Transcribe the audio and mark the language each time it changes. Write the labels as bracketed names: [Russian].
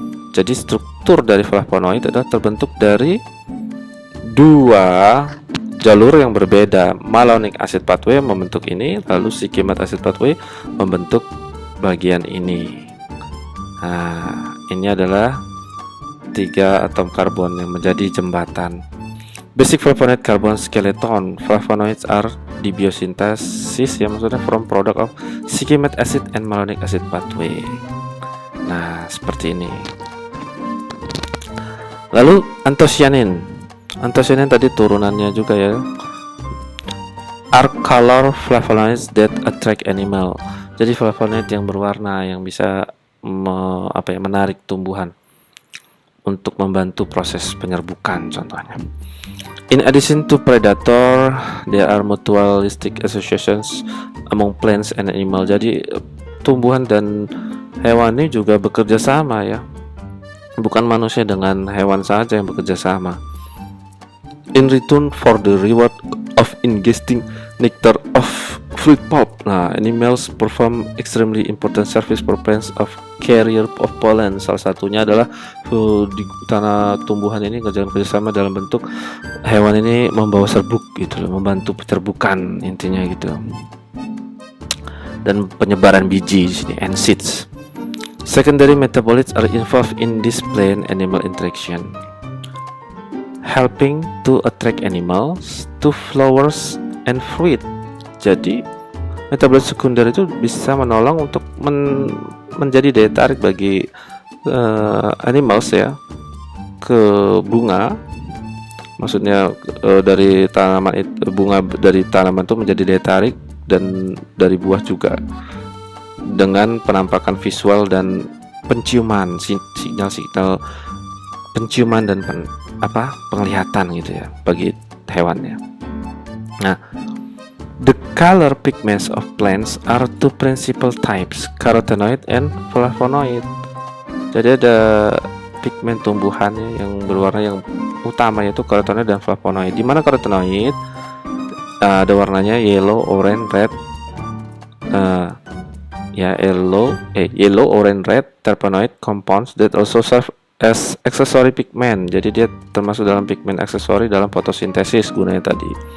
[Indonesian] Jadi struktur dari flavonoid adalah terbentuk dari dua jalur yang berbeda. Malonic acid pathway membentuk ini, lalu shikimate acid pathway membentuk bagian ini. Nah, ini adalah 3 atom karbon yang menjadi jembatan. [English] Basic flavonoid carbon skeleton. Flavonoids are dibiosynthesis ya, maksudnya from product of shikimate acid and malonic acid pathway. [Indonesian] Nah, seperti ini. Lalu anthocyanin. Anthocyanin tadi turunannya juga ya. [English] Are color flavonoids that attract animal. [Indonesian] Jadi flavonoid yang berwarna yang bisa menarik tumbuhan untuk membantu proses penyerbukan contohnya. [English] In addition to predator, there are mutualistic associations among plants and animal. [Indonesian] Jadi tumbuhan dan hewan ini juga bekerja sama ya. Bukan manusia dengan hewan saja yang bekerja sama. [English] In return for the reward of ingesting nectar of fruit pulp. Nah, animals perform extremely important service for plants of carrier of pollen. [Indonesian] Salah satunya adalah di tanah tumbuhan ini kerjasama dalam bentuk hewan ini membawa serbuk gitu loh, membantu penyerbukan intinya gitu. Dan penyebaran biji di sini [English] and seeds. Secondary metabolites are involved in this plant animal interaction, helping to attract animals to flowers and fruit. [Indonesian] Jadi metabolit sekunder itu bisa menolong untuk menjadi daya tarik bagi animals ya ke bunga. Maksudnya dari tanaman itu, bunga dari tanaman itu menjadi daya tarik, dan dari buah juga, dengan penampakan visual dan penciuman, sinyal-sinyal penciuman dan penglihatan gitu ya bagi hewannya. [English] Nah, the color pigments of plants are two principal types, carotenoid and flavonoid. [Indonesian] Jadi ada pigmen tumbuhannya yang berwarna yang utama yaitu carotenoid dan flavonoid. Di mana carotenoid ada warnanya [English] yellow, orange, red, yellow, orange, red terpenoid compounds that also serve as accessory pigment. [Indonesian] Jadi dia termasuk dalam pigmen aksesori dalam fotosintesis gunanya tadi.